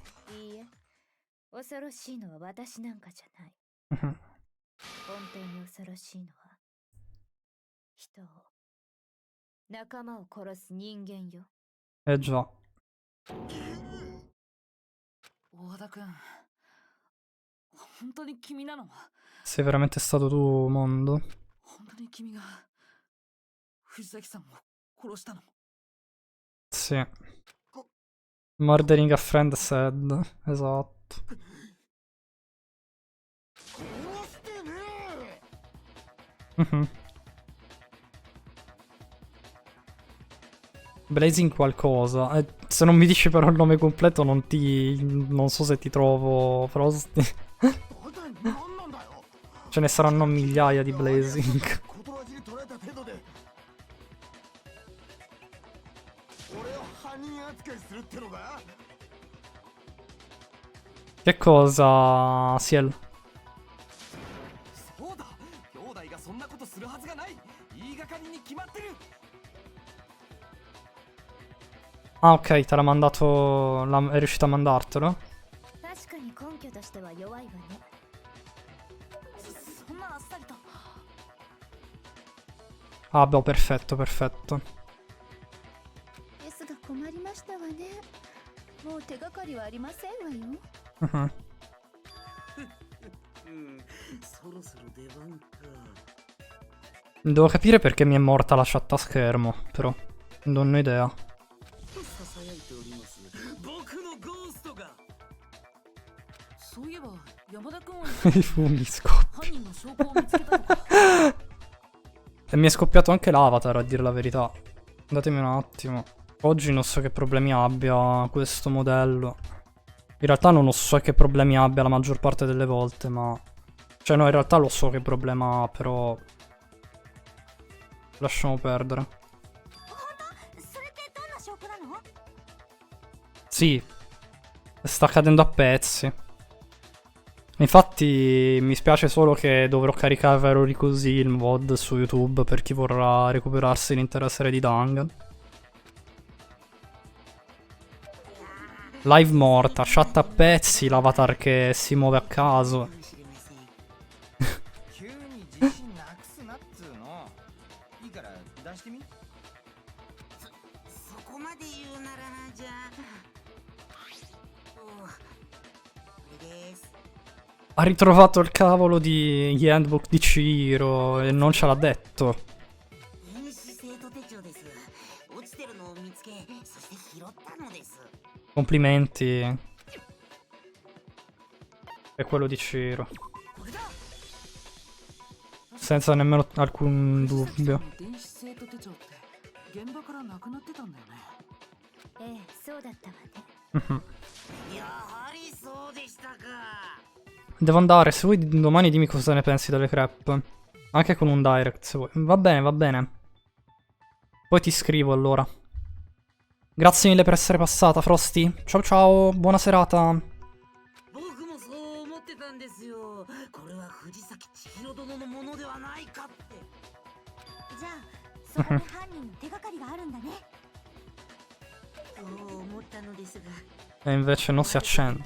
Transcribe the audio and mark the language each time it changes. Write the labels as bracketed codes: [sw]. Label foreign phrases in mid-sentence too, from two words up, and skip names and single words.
[it] Eh già. Sei veramente stato tu, Mondo? [ja] 藤崎さんを殺したの？ [it] Sì. [en] Murdering a friend said. [it] Esatto. [ja] 殺してねえ。 [it] Mhm. Blazing qualcosa. Se non mi dici però il nome completo non so se ti trovo Frosty. [ja] 大体何なんだよ。 [it] Ce ne saranno migliaia di Blazing. [ja] 言葉尻取られた程度で俺を犯人扱いするってのが。 [it] Che cosa, Ciel? [ja] そうだ、兄弟がそんなことするはずがない。言いがかりに決まってる。 [it] Ah, ok, te l'ha mandato. È riuscito a mandartelo? [ja] 確かに根拠としては弱いわね。そんなあっさりと。 [it] Ah, boh, perfetto, perfetto. [ja] ですが困りましたわね。もう手がかりはありませんわよ。 Mhm. そろそろ出番か。 [it] Devo capire perché mi è morta la chat a schermo, però. Non ho idea. [ja] ささやいております。僕のゴーストが。そういえば山田君は [it] I funghi scoppi. [ja] 犯人の証拠を見つけたとか。 [it] E mi è scoppiato anche l'avatar, a dire la verità. Datemi un attimo. Oggi non so che problemi abbia questo modello. In realtà non so che problemi abbia la maggior parte delle volte, ma... Cioè no, in realtà lo so che problema ha, però... Lasciamo perdere. [ja] それってどんな証拠なの？ [it] Sì, sta cadendo a pezzi. Infatti mi spiace solo che dovrò caricare così il mod su YouTube per chi vorrà recuperarsi l'intera serie di Dangan. Live morta, chat a pezzi, l'avatar che si muove a caso. [ja] 急に自信なくすなっつうの。いいから出してみ。そこまで言うならじゃあ。これです。 [it] Ha ritrovato il cavolo di handbook di Ciro e non ce l'ha detto. [ja] 電子生徒手帳です。落ちてるのを見つけ、そして拾ったのです。 [it] Complimenti. È quello di Ciro. Senza nemmeno alcun dubbio. [ja] 電子生徒手帳って現場からなくなってたんだよね。ええ、そうだったわね。 Mhm. やはりそうでしたか。 [it] Devo andare, se vuoi domani dimmi cosa ne pensi delle crepe. Anche con un direct se vuoi. Va bene, va bene. Poi ti scrivo allora. Grazie mille per essere passata, Frosty. Ciao ciao, buona serata. [ja] 僕もそう思ってたんですよ。これは藤崎千尋殿のものではないかって。じゃあそこに犯人の手がかりがあるんだね。そう思ったのですが。 [it] E invece non si accende.